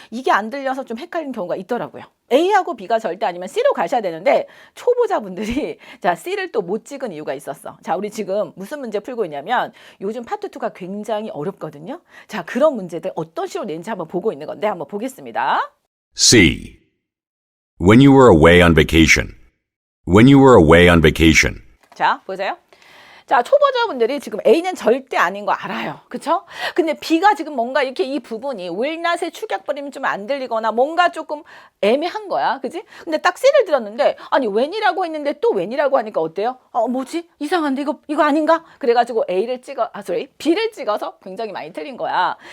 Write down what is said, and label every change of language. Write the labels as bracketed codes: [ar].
[ko] 이게 안 들려서 좀 헷갈리는 경우가 있더라고요. A하고 B가 절대 아니면 C로 가셔야 되는데 초보자분들이 자 C를 또 못 찍은 이유가 있었어. 자, 우리 지금 무슨 문제 풀고 있냐면 요즘 파트 2가 굉장히 어렵거든요. 자, 그런 문제들 어떤 식으로 낸지 한번 보고 있는 건데 한번 보겠습니다. [en] C. When you were away on vacation. When you were away on vacation. [ko] 자, 보세요. 자, 초보자분들이 지금 A는 절대 아닌 거 알아요. 그쵸? 근데 B가 지금 뭔가 이렇게 이 부분이 will not의 축약 발음이 좀 안 들리거나 뭔가 조금 애매한 거야. 그지? 근데 딱 C를 들었는데 아니 when이라고 했는데 또 when이라고 하니까 어때요? 뭐지? 이상한데 이거 아닌가? 그래가지고 B를 찍어서 굉장히 많이 틀린 거야.